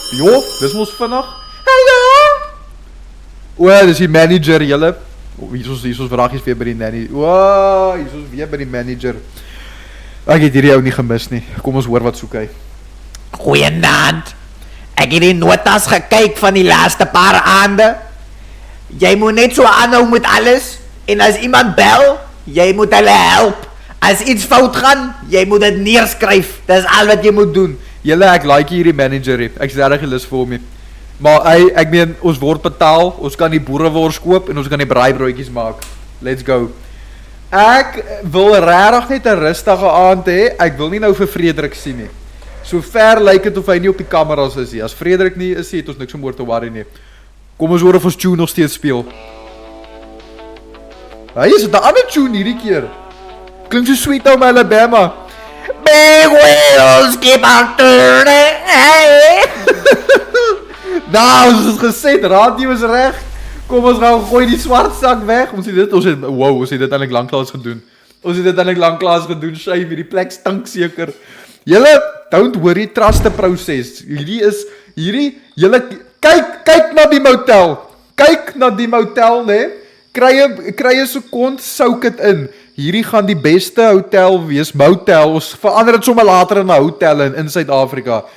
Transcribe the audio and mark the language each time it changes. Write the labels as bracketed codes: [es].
[en] Jo, dis ons vinnig. Hallo. [af] Dis die manager, julle. Hier is ons vragies weer by die nanny. Hier is ons weer by die manager. Ek het hierdie ou nie gemis nie. Kom ons hoor wat soek hy. Goeienaand. Ek het die notas gekyk van die laaste paar aande. Jy moet net so aanhou met alles. En as iemand bel, jy moet hulle help. As iets fout gaan, jy moet dit neerskryf. Dis al wat jy moet doen. Julle, ek like hierdie manager. Ek is regtig lus vir hom. Maar ek meen, ons word betaal. Ons kan die boerewors koop en ons kan die braaibroodjies maak. [en] Let's go. [af] Ek wil regtig net 'n rustige aand hê. Ek wil nie nou vir Frederik sien nie. So ver lyk dit of hy nie op die kameras is nie. As Frederik nie is, het ons niks om oor te worry nie. Kom ons hoor of ons tune nog steeds speel. Hy is 'n ander tune hierdie keer. Klink so Sweet Home Alabama. [en] Big wheels keep on turning. Hey. [af] Nou, ons het gesê, radio is reg. Kom ons gaan gooi die swart sak weg. Ons het dit eintlik lanklaas gedoen. Sy vir die plek stink seker. [en] Julle, don't worry, trust the process. [af] Julle, kyk na die motel. Kyk na die motel, ne? Kry 'n sekond, souk dit in. Hierdie gaan die beste hotel wees, motel. Ons verander dit sommer later in 'n hotel in Suid-Afrika.